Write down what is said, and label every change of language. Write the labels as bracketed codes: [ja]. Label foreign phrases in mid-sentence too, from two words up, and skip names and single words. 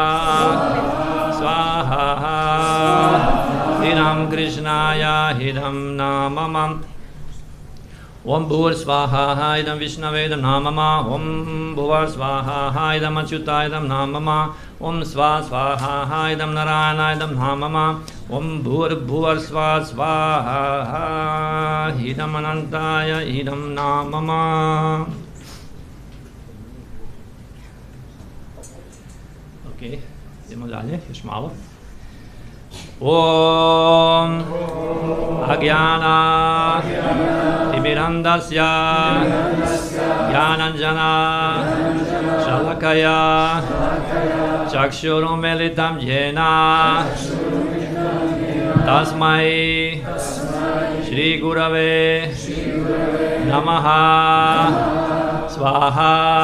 [sa] swaha idam krishnaya idam namamam Om bhur swaha idam vishnave idam namama Om bhuvar swaha idam achyuta idam namama Om swaha idam narayana idam namama Om bhur bhuvar swaha idam anantaya idam namama. [hr] Oké, idemo dalje, još malo. [sa] Om Agyana Timirandasya Gyananjana Shalakaya Chakshurumelitam Jena Tasmai Shri Gurave Namaha Swaha